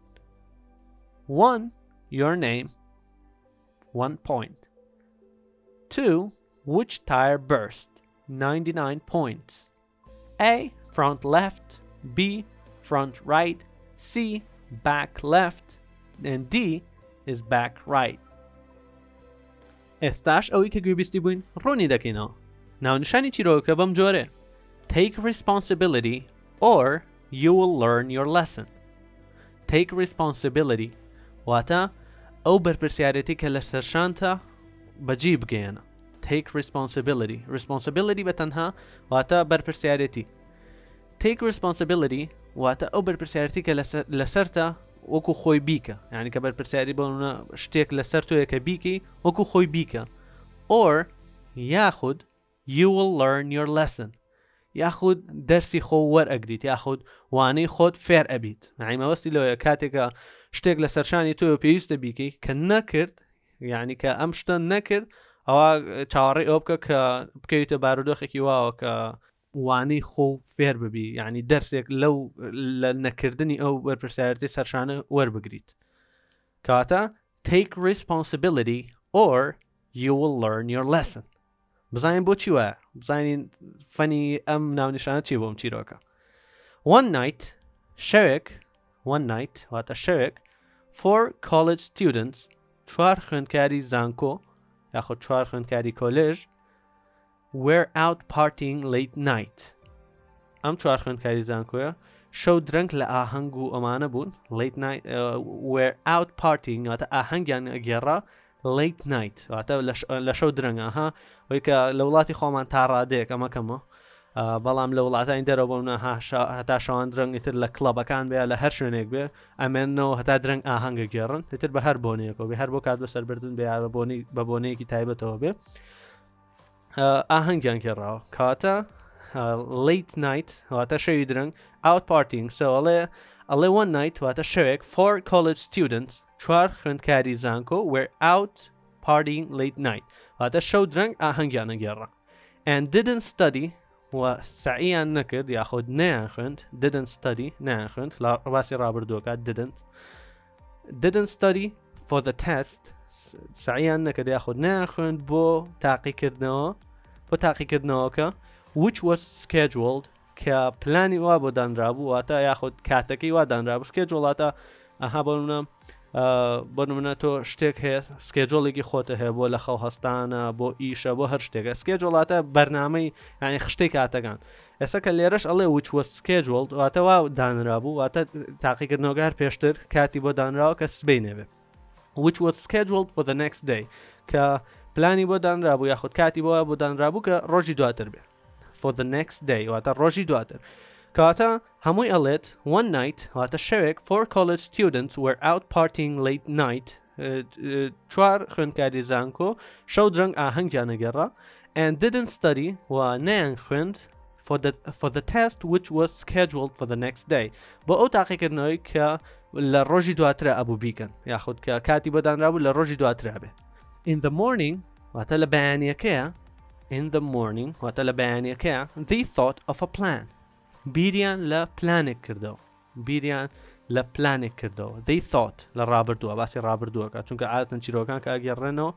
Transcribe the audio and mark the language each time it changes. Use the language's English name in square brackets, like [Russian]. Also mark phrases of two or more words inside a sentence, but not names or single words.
[English] 1. Your name, 1 point. 2. Which tire burst, 99 points. A. Front left, B. Front right, C. Back left, and D is back right. [Kurdish] ئێستاش ئەوەی کە گوێبیستی بووین ڕوونی دەکەینەوە. ناونیشانی چیرۆکە بەم جۆرە. [English] Take responsibility or you will learn your lesson. Take responsibility [Kurdish] واتە ئەو بەرپرسیارەتی کە لە سەرشانتە بەجێ بگەیەنە. [English] Take responsibility. Responsibility [Kurdish] بەتەنها واتە بەرپرسیارەتی. [English] Take responsibility [Kurdish] واتە ئەو بەرپرسیارەتی کە لەسەرتە وەکو خۆی بیکە، یعنی کە بەرپرسیاری بۆ شتێک لەسەر تۆیە کە بیکەی وەکو خۆی بیکە. [English] Or یاخود you will learn your lesson. [Kurdish] یاخود دەرسی خۆ وەرئەگریت، یاخود وانەی خۆت فێر ئەبیت. یعنی مەبەستی لەوەیە کاتێکە شتێک لە سەرشانی تۆ پێویستە بیکەی کە نەکرد، یعنی کە ئەم شتە نەکرد، ئەوە چاوەڕێی ئەو بکە کە بکەویتە بارودۆخێکی واوە کە وانەی خۆ فێر ببی، یعنی دەرسێک لەو لە نەکردنی ئەو بەرپرسیارەتی سەرشانە وەربگریت. [English] کەواتە take responsibility or you will learn your lesson. [Kurdish] بزانین بۆ چی وایە؟ بزانین فەنی ئەم ناونیشانە چی بۆم چیرۆکە. [English] One night, شەوێک، one night [Kurdish] واتە شەوێک، [English] 4 college students [Kurdish] 4 خوێندکاری زانکۆ یاخود 4 خوێندکاری کۆلێژ [English] were out partying late night. [Kurdish] ئەم 4 خوێندکاری زانکۆیە شەو درەنگ لە ئاهەنگ و ئەمانە بوون. [English] late night were out partying [Kurdish] واتە ئاهەنگیان ئەگێڕا [English] late night [Kurdish] واتە لە شەو درەنگە. ها وەی کە لە وڵاتی خۆمان تا ڕادەیەک ئەمەکەمە، بەڵام لە وڵاتانی دەرەوە بۆمە هەتا شەوان درەنگ ئیتر لە کڵەبەکان بێ لە هەر شوێنێک بێ ئەمێنەوە هەتا درەنگ ئاهەنگە گێڕن، ئیتر بە هەر بۆنەیەکەوە بێ، هەر بۆ کات بەسەربردن بێ بە بۆنەیەکی تایبەتەوە بێ ئاهەنگیان گێڕاوە. کەواتە [English] late night [Kurdish] واتە شەوی درەنگ، [English] out partying so [Kurdish] ئەڵێ [English] one night [Kurdish] واتە شەوێک [English] 4 college students [Kurdish] 4 خوێندکاری زانکۆ [English] were out partying late night [Kurdish] واتە شەو درەنگ ئاهەنگیانە گێڕا [English] and didn't study [Kurdish] و سعیان نەکرد یاخود نەیان خوێند. [English] didn't study [Kurdish] نەیان خوێند، باسی ڕابردووەکە [English] didn't study for the test [Kurdish] سعیان نەکرد یاخود نەیان خوێند بۆ تاقیکردنەوەکە [English] which was scheduled [Kurdish] کە پلانی وا بۆ دانرابوو واتە یاخود کاتەکەی وا دانرابوو. schedule واتە ئەها بۆ نمونە تۆ شتێک هەیە سکێجۆڵێکی خۆتە هەیە بۆ لە خەو هەستانە بۆ ئیشە بۆ هەر شتێکە. schedule واتە بەرنامەی یعنی خشتەی کاتەکان. ئێستا کە لێرەش ئەڵێ [English] which was scheduled [Kurdish] واتە وا دانرابوو واتە تاقیکردنەوەکە هەر پێشتر کاتی بۆ دانراوە کە سبەی نەبێ. [English] which was scheduled for the next day [Kurdish] کە پلانی بۆ دانرابوو یاخود کاتی بۆ دانرابوو کە ڕۆژی دواتر بێ. [English] for the next day [Kurdish] واتە ڕۆژی دواتر. کاتە هەمووی ئەڵێت [English] one night [Kurdish] واتە شەوێک [English] 4 college students were out partying late night [Kurdish] 4 خوێندکاری زانکۆ شەو درەنگ ئاهەنگیان نەگەڕا [English] and didn't study [Kurdish] و نەیان خوێند [English] for the test which was scheduled for the next day [Kurdish] بۆ ئەو تاقیکردنەوەی کە لە ڕۆژی دواترە ئەبوو بیکەن یاخود کە کاتی بەدانرابوو لە ڕۆژی دواترا بێ [English] in the morning [Kurdish] واتە لە بەیانیەکەیە [English] in the morning [Kurdish] واتە لە بەیانیەکەیە [English] they thought of a plan [Kurdish] بیریان لە پلانێک کردەوە بیریان لە پلانێک کردەوە [English] they thought [Kurdish] لە ڕابردووە باسی ڕابردووەکە چونکە عادەتەن چیرۆکان کە ئەگەڕێنەوە